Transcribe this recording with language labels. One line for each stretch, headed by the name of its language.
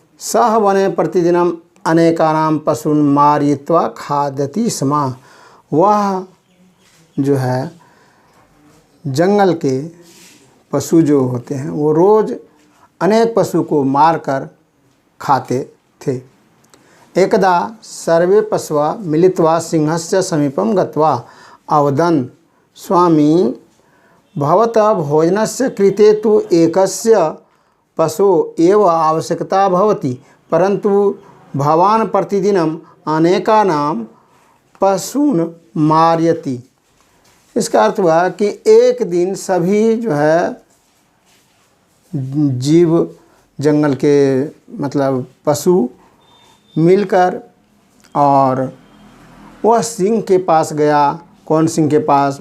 Sanskrit: सह वने प्रतिदिनम अनेकानां पशून् मारयित्वा खादति स्म।
Hindi: वह जो है जंगल के पशु जो होते हैं वो रोज़ अनेक पशु को मारकर खाते थे।
Sanskrit: एकदा सर्वे पशवः मिलित्वा सिंहस्य समीपं गत्वा अवदन्, स्वामी भवतः भोजनस्य कृते तु एकस्य पशोः एव आवश्यकता भवति, परन्तु भवान् प्रतिदिनम् अनेकानां पशून् मारयति।
Hindi: इसका अर्थ हुआ कि एक दिन सभी जो है जीव जंगल के मतलब पशु मिलकर और वह सिंह के पास गया। कौन सिंह के पास?